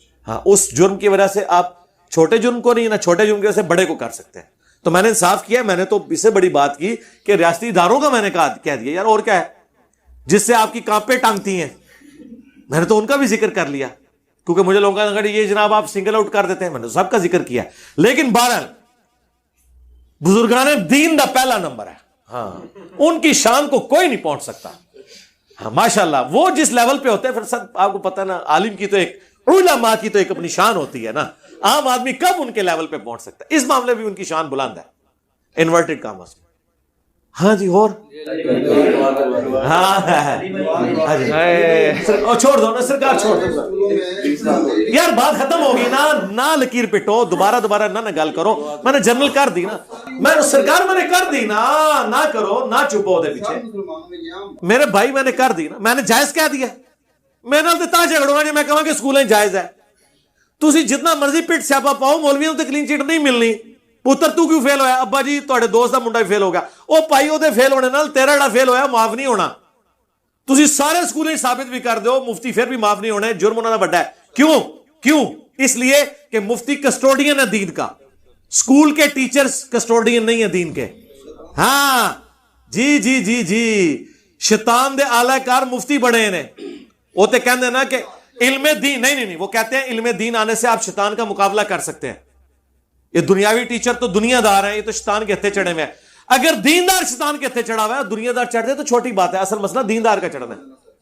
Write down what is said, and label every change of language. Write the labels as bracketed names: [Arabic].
[Urdu] ہاں اس جرم کی وجہ سے آپ چھوٹے جرم کو نہیں, نہ چھوٹے جرم کی وجہ سے بڑے کو کر سکتے ہیں. تو میں نے انصاف کیا, میں نے تو اس سے بڑی بات کی کہ ریاستی اداروں کا میں نے کہہ دیا یار, اور کیا ہے جس سے آپ کی کانپیں ٹانگتی ہیں, میں نے تو ان کا بھی ذکر کر لیا. کیونکہ مجھے لوگوں کا یہ جناب آپ سنگل آؤٹ کر دیتے ہیں, میں نے سب کا ذکر کیا. [Punjabi] لیکن بہرحال بزرگان دین دا پہلا نمبر ہے. [Urdu] ہاں ان کی شان کو کوئی نہیں پہنچ سکتا. ہاں ماشاءاللہ وہ جس لیول پہ ہوتے ہیں, پھر سب آپ کو پتہ ہے نا, عالم کی تو ایک, علماء کی تو ایک اپنی شان ہوتی ہے نا. عام آدمی کب ان کے لیول پہ پہنچ سکتا ہے؟ اس معاملے بھی ان کی شان بلند ہے, انورٹڈ کاماز میں. ہاں جی اور ہاں چھوڑ دو نا سرکار, چھوڑ دو یار, بات ختم ہوگی نا. [Punjabi] نہ لکیر پٹو, دوبارہ نہ گل کرو. [Urdu] میں نے جنرل کر دی نا, میں سرکار میں نے کر دی نا, نہ کرو, نہ چھپو دے پیچھے. میرے بھائی میں نے کر دی نا, میں نے جائز کہہ دیا. میں نے تا جھگڑوں گا جی میں کہاں کہ اسکولیں جائز ہے. [Punjabi] تسی جتنا مرضی پٹ سیاپا پاؤ, مولویوں تے کلین چٹ نہیں ملنی. پتر تو کیوں فیل ہویا؟ ابا جی تواڈے دوست دا منڈا فیل ہو گیا. او پائی او دے فیل ہونے نال تیرا جڑا فیل ہویا معاف نہیں ہونا. تسی سارے اسکولیں ثابت بھی کر دیو, مفتی پھر بھی معاف نہیں ہونے, جرم انہاں دا بڑا ہے. [Urdu] کیوں؟ اس لیے کہ مفتی کسٹوڈین ہے دین کا, اسکول کے ٹیچرز کسٹوڈین نہیں ہیں دین کے. [Punjabi] ہاں جی شیطان دے اعلی کار مفتی بڑے نے. وہ تے کہندے نا کہ علم دین, [Urdu] نہیں, وہ کہتے ہیں علم دین آنے سے آپ شیطان کا مقابلہ کر سکتے ہیں. یہ دنیاوی ٹیچر تو دنیا دار ہیں, یہ تو شیطان کے ہتھے چڑھے ہوئے ہیں. اگر دیندار شیطان کے ہتھے چڑھا ہوا ہے, دنیا دار چڑھ دے تو چھوٹی بات ہے, اصل مسئلہ دیندار کا چڑھنا ہے.